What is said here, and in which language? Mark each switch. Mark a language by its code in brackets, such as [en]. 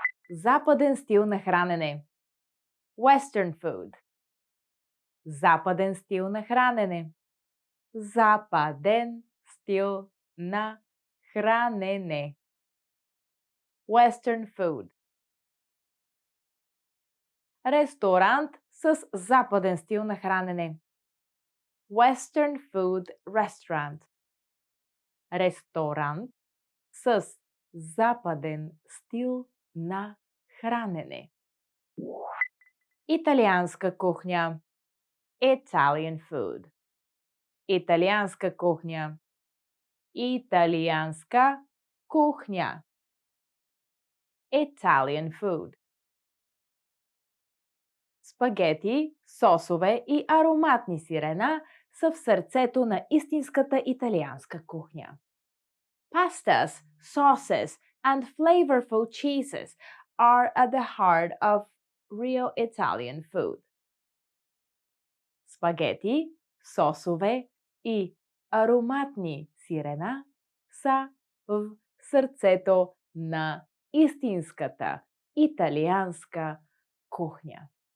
[bg] Западен стил на хранене. [en] Western food. [bg] Западен стил на хранене. Западен стил на хранене. [en] Western food. [bg] Ресторант с западен стил на хранене. [en] Western food restaurant. [bg] Ресторант с западен стил на хранене. Италианска кухня. [en] Italian food. [bg] Италианска кухня. Италианска кухня. [en] Italian food. [bg] Спагети, сосове и ароматни сирена са в сърцето на истинската италианска кухня. [en] Pastas, sauces, and flavorful cheeses are at the heart of real Italian food. [bg] Спагети, сосове и ароматни сирена са в сърцето на истинската италианска кухня.